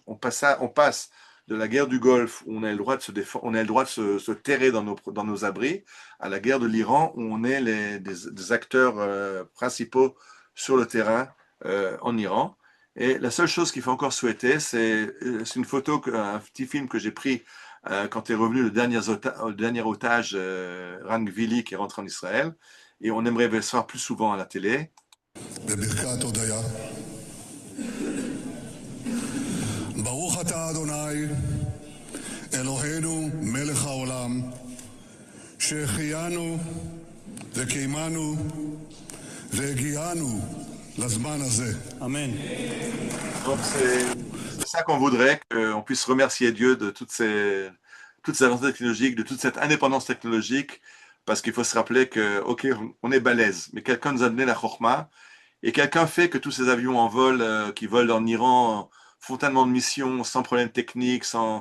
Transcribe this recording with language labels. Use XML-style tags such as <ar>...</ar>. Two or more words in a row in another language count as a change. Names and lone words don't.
<fr>On passe de la guerre du Golfe, où on a le droit de se défendre, on a le droit de se terrer dans nos abris, à la guerre de l'Iran, où on est des acteurs principaux sur le terrain en Iran. Et la seule chose qu'il faut encore souhaiter, c'est une photo, un petit film que j'ai pris quand est revenu le dernier otage, Ran Gvili, qui est rentré en Israël. et on aimerait le voir plus souvent à la télé.</fr> <he>בברכת הודיה. ברוך אתה אדוני, אלוהינו מלך העולם, שהחיינו וקיימנו והגיענו לזמן הזה. אמן.</he> <fr>Donc c'est ça qu'on voudrait, qu'on puisse remercier Dieu de toutes ces avancées technologiques, de toute cette indépendance technologique, parce qu'il faut se rappeler que, ok, on est balèze, mais quelqu'un nous a donné la chorma, et quelqu'un fait que tous ces avions en vol, qui volent en Iran, font tellement de missions, sans problème technique, sans...</fr>